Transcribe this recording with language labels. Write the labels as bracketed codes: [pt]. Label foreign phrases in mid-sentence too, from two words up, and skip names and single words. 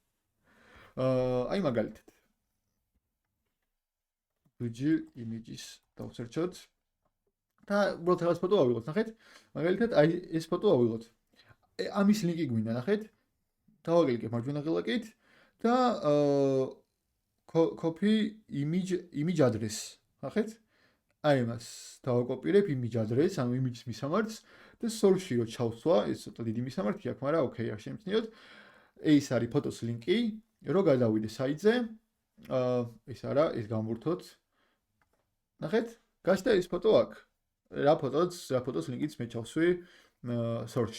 [ka] აი მაგალითად. ვიჯი images დავსერჩოთ. და უბრალოდ რაღაც ფოტო ავიღოთ, ნახეთ? მაგალითად აი ეს ფოტო ავიღოთ. ამის ლინკი გვინდა, ნახეთ? დავაკლიკებ მარჯვენა ღილაკით და [en] copy image address, [ka] ნახეთ? აი მას დავაკოპირებ [en] image address, [ka] ანუ image-ის მისამართს და source-ში რო ჩავსვა, ეს ცოტა დიდი მისამართი აქვს, მაგრამ ოკეი, არ შემიძლიოთ. ეს არის ფოტოს ლინკი, რო გადავიდე საიტზე, ეს არა, ეს გამურთოთ. ნახეთ, გაჩნდა ეს ფოტო აქ. რა ფოტოს ლინკიც მე ჩავსვი source-ში.